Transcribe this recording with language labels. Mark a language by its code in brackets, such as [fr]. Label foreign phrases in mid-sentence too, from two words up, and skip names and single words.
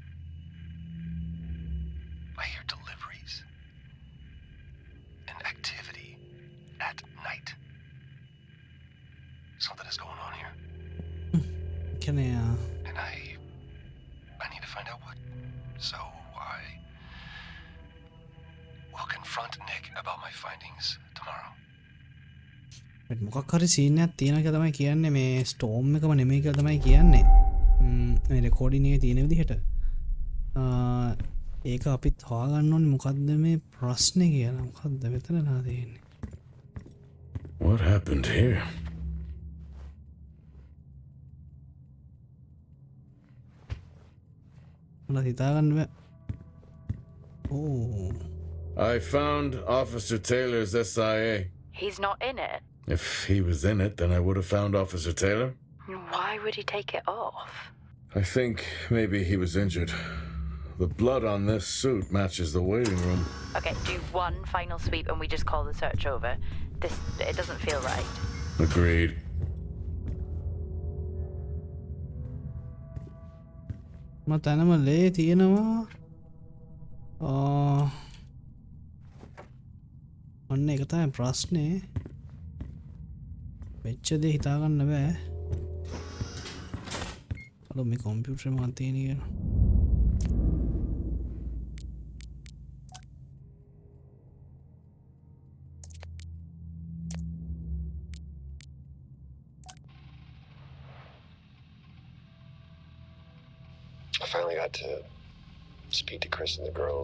[en] I hear deliveries and activity at night. Something is going on here. [si] කියන්නේ [en] And I need to find out what. So I will confront Nick about my findings tomorrow. [si] මොකක් හරි සීන් එකක් තියෙනවා කියලා තමයි කියන්නේ මේ ස්ටෝම් එකම නෙමෙයි කියලා තමයි කියන්නේ. මේ රෙකෝඩින් එකේ තියෙන විදිහට. ඒක අපිත් හොයාගන්න ඕනේ මොකද්ද මේ ප්‍රශ්නේ කියලා. මොකද්ද මෙතනලා තියෙන්නේ? [en] What happened here? [si] මට හිතාගන්න බෑ. Oh. [en] I found Officer Taylor's SIA. He's not in it. If he was in it, then I would have found Officer Taylor. Why would he take it off? I think maybe he was injured. The blood on this suit matches the waiting room. Okay, do one final sweep and we just call the search over. It doesn't feel right. Agreed. [si] මතනම ලේ තියෙනවා. ඔන්න එක තමයි ප්‍රශ්නේ. වෙච්ච දේ හිතාගන්න බෑ. අලෝ මේ කම්පියුටර් එකේ මොකක්ද තියෙන්නේ කියලා. [en] I finally got to speak to Chris and the girls.